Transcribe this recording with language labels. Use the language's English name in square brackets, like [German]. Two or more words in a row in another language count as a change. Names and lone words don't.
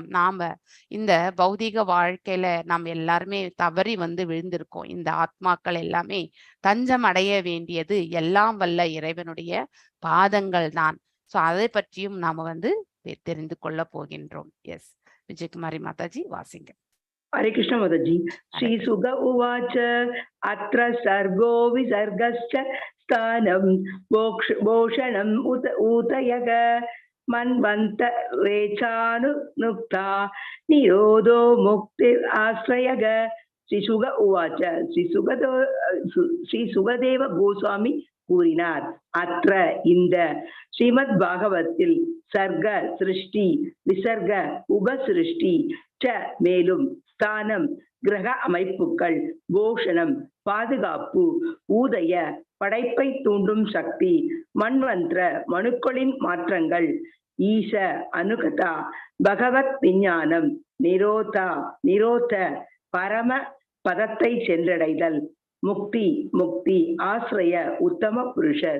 [Tamil] நாம இந்த பௌதிக வாழ்க்கையில நாம் எல்லாருமே தவறி வந்து விழுந்திருக்கோம். இந்த ஆத்மாக்கள் எல்லாமே தஞ்சம் அடைய வேண்டியது எல்லாம் வல்ல இறைவனுடைய பாதங்கள் தான். ஸோ அதை பற்றியும் நாம வந்து தெரிந்து கொள்ள போகின்றோம். எஸ், விஜயகுமாரி மாதாஜி வாசிங்க. [Hindi] हरे कृष्ण माताजी. [Sanskrit] श्री सुग उवाच अत्र सर्गो विसर्गश्च स्थानं भूषणम् ऊतयः मन्वन्तरेचानुक्ता निरोधो मुक्तिराश्रयः. श्री सुग उवाच श्री सुगदेव गोस्वामी கூறினார். [Tamil] அத்ர இந்த ஸ்ரீமத் பாகவத்தில் சர்க சிருஷ்டி, விசர்க உபசிருஷ்டி, ச மேலும், ஸ்தானம் கிரக அமைப்புகள், போஷணம் பாதுகாப்பு, ஊதய படைப்பை தூண்டும் சக்தி, மன்வந்திர மனுக்களின் மாற்றங்கள், [Sanskrit] ईश अनुकथा [Tamil] பகவத் விஞ்ஞானம், நிரோத பரம பதத்தை சென்றடைதல், முக்தி ஆசிரிய உத்தம புருஷர்.